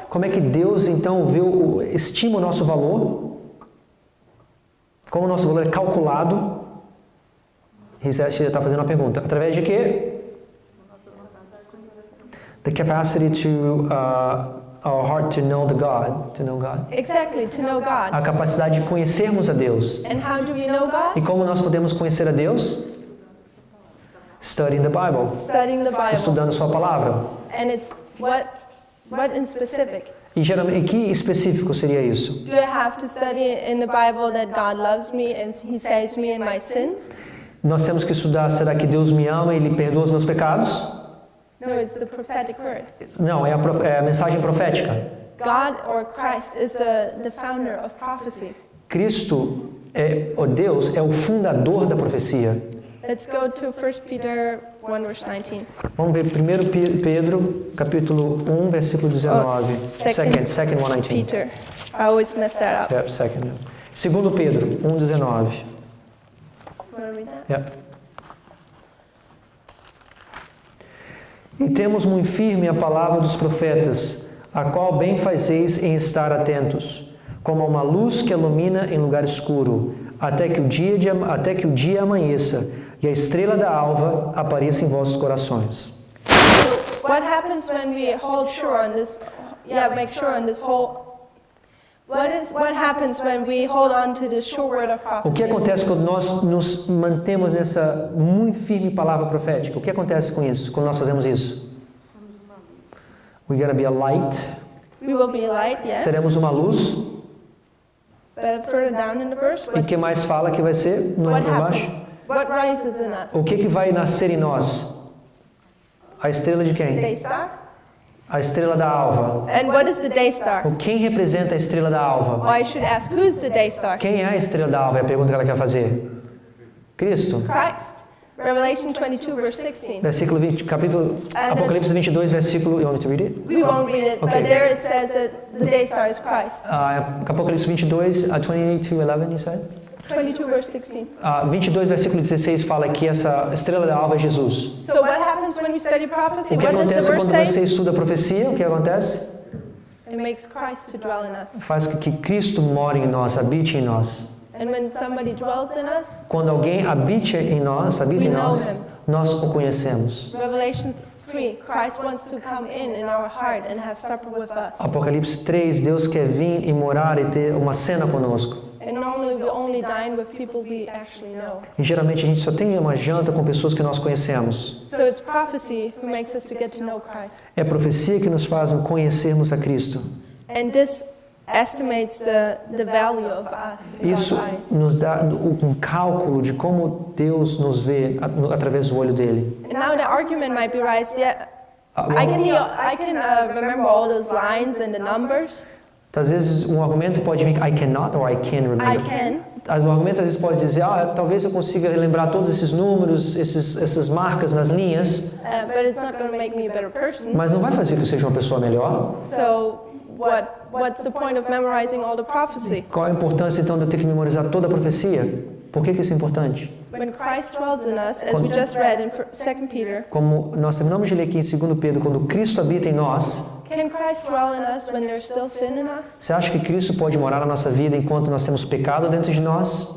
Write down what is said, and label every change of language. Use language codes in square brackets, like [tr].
[pt] Como é que Deus, então, estima o nosso valor? Como o nosso valor é calculado? Está fazendo uma pergunta. Através de quê? [en] The capacity to our heart to know God. Exactly, to know God. [pt] A capacidade de conhecermos a Deus. [en] And how do we know God? [pt] E como nós podemos conhecer a Deus? [en] Studying the Bible. Studying the Bible. [pt] Estudando sua palavra. [en] And it's what in specific? [pt] E geralmente, que específico seria isso? [en] Do I have to study in the Bible that God loves me and He saves me in my sins? [pt] Nós temos que estudar, será que Deus me ama e Ele perdoa os meus pecados? [en] No, it's the prophetic word. [pt] Não, é a mensagem profética. [en] God or Christ is the founder of prophecy. [pt] Cristo, Deus, é o fundador da profecia. [en] Let's go to 1 Peter 1 verse 19. [pt] Vamos ver 1 Pedro, capítulo 1, versículo 19. [en] Second 1:19. Peter. I always mess that up. Yep, second. 2 Pedro 1:19. Want to read that? Yep. [pt] E temos muito firme a palavra dos profetas, a qual bem fazeis em estar atentos, como a uma luz que ilumina em lugar escuro, até que o dia amanheça e a estrela da alva apareça em vossos corações. [en] So what happens when we hold sure on this? Make sure on this whole. What happens when we hold on to this sure word of [pt] O que [en] prophecy? [pt] acontece quando nós nos mantemos nessa muito firme palavra profética? O que acontece com isso, quando nós fazemos isso? [en] We're gonna be a light. We will be light, yes. [pt] Seremos uma luz. [en] But further down in the verse, [pt] E o que mais fala que vai ser no [en] what [pt] embaixo? [en] happens? What rises in us? [pt] O que vai nascer em nós? A estrela de quem? [en] Day star? [pt] A estrela da alva. [en] And what is the day star? [pt] Quem representa a estrela da alva? [en] Well, I should ask, who's the day star? [pt] Quem é a estrela da alva? É a pergunta que ela quer fazer. Cristo. [en] Christ. Revelation 22 verse 16. [pt] Versículo 20, capítulo Apocalipse 22, versículo. [en] You want me to read it? We won't read it, Okay. but there it says that the day star is Christ. [pt] Apocalipse 22, 22:11, you said? [en] 22 verse 16. [pt] 22, versículo 16 fala que essa estrela da alva é Jesus. [en] So what happens when you study prophecy? [pt] O que [en] What does the [pt] acontece [en] verse [pt] quando você [en] say? [pt] estuda a profecia? O que acontece? [en] It makes Christ to dwell in us. [pt] Faz com que Cristo more em nós, habite em nós. [en] And when somebody dwells in us, [pt] Quando alguém habita em nós, [en] We know [pt] nós, [en] him. [pt] nós o conhecemos. [en] Revelation 3, Christ wants to come in our heart and have supper with us. [pt] Apocalipse 3, Deus quer vir e morar e ter uma cena conosco. [en] And normally we only dine with people we actually know. [pt] E geralmente a gente só tem uma janta com pessoas que nós conhecemos. [en] So it's prophecy who makes us to get to know Christ. [pt] É a profecia que nos faz conhecermos a Cristo. [en] And this estimates the value of us in God's [pt] Isso [en] eyes. [pt] nos dá um cálculo de como Deus nos vê através do olho dele. [en] And now the argument might be raised, I can remember all those lines and the numbers. [pt] Às vezes um argumento pode vir [en] I cannot or I can remember. I can. [pt] O argumento às vezes pode dizer, talvez eu consiga lembrar todos esses números, essas marcas nas linhas, [en] But it's not going to make me a better person. [pt] mas não vai fazer que eu seja uma pessoa melhor. [en] So what's the point of memorizing all the prophecy? [pt] Qual a importância então de eu ter que memorizar toda a profecia? Por que isso é importante? [en] When Christ dwells in us, as we just read in 2 Peter, [pt] Como nós terminamos de ler aqui em 2 Pedro, quando Cristo habita em nós, [en] can Christ dwell in us when there's still sin in us? [pt] você acha que Cristo pode morar na nossa vida enquanto nós temos pecado dentro de nós?